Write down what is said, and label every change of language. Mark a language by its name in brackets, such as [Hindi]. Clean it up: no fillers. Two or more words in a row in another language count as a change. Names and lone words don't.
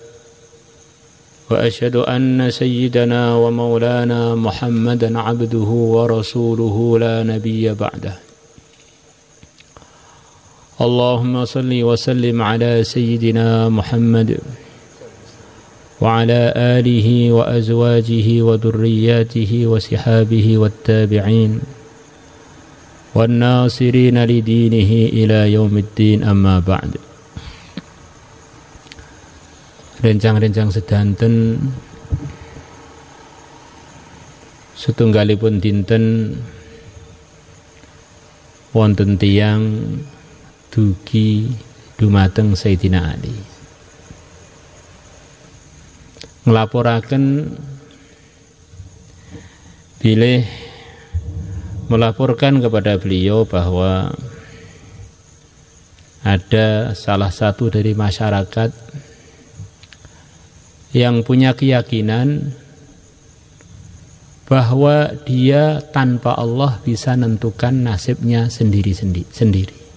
[Arabic] وأشهد أن سيدنا ومولانا محمدا عبده ورسوله لا نبي بعده اللهم صل وسلم على سيدنا محمد وعلى آله وأزواجه وذرياته وصحابه والتابعين والناصرين لدينه إلى يوم الدين أما بعد. [Javanese] Rencang-rencang sedanten setunggalipun dinten wonten tiyang dugi dumateng Sayyidina Ali [Indonesian] melaporkan kepada beliau bahwa ada salah satu dari masyarakat yang punya keyakinan bahwa dia tanpa Allah bisa menentukan nasibnya sendiri.